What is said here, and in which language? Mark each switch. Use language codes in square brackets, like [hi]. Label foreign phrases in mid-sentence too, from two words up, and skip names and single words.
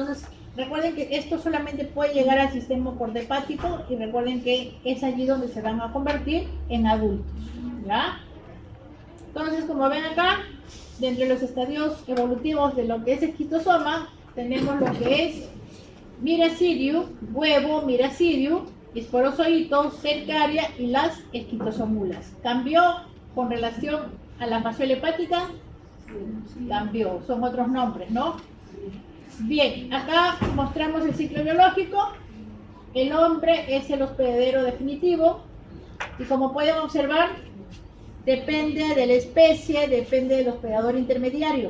[es] Entonces, Recuerden que esto solamente puede llegar al sistema hepático y recuerden que es allí donde se van a convertir en adultos, ¿ya? Entonces, como ven acá, dentro de los estadios evolutivos de lo que es esquitosoma, tenemos lo que es miracidio, huevo, miracidio, esporozoito, cercaria y las esquitosomulas. ¿Cambió con relación a la fasciola hepática? Cambió, son otros nombres, ¿no? Bien, acá mostramos el ciclo biológico. El hombre es el hospedero definitivo y como pueden observar, depende de la especie, depende del hospedador intermediario.